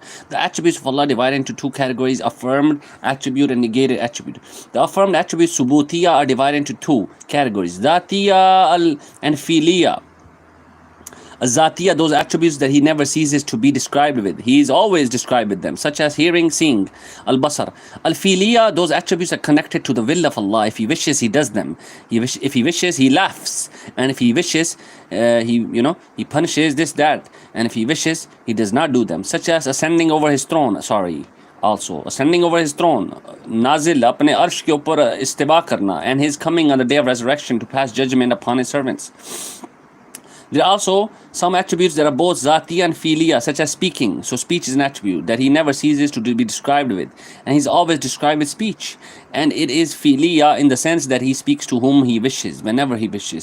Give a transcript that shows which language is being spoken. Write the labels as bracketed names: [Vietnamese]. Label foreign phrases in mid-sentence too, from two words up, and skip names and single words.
[English] The attributes of Allah divided into two categories: affirmed attribute and negated attribute. The affirmed attributes, subutiya, are divided into two categories: dhatiya and filiya. Zatiya, those attributes that He never ceases to be described with. He is always described with them, such as hearing, seeing. Al-Basar. Al-Filiya, those attributes are connected to the will of Allah. If He wishes, He does them. If He wishes, He laughs. And if He wishes, He punishes this, that. And if He wishes, He does not do them. Such as ascending over His throne. Also ascending over His throne. [Urdu] نازل، اپنے عرش کے اوپر استوا کرنا. [English] And His coming on the day of resurrection to pass judgment upon His servants. There are also some attributes that are both zatiya and filiya, such as speaking. So speech is an attribute that He never ceases to be described with. And He's always described with speech. And it is filiya in the sense that He speaks to whom He wishes, whenever He wishes.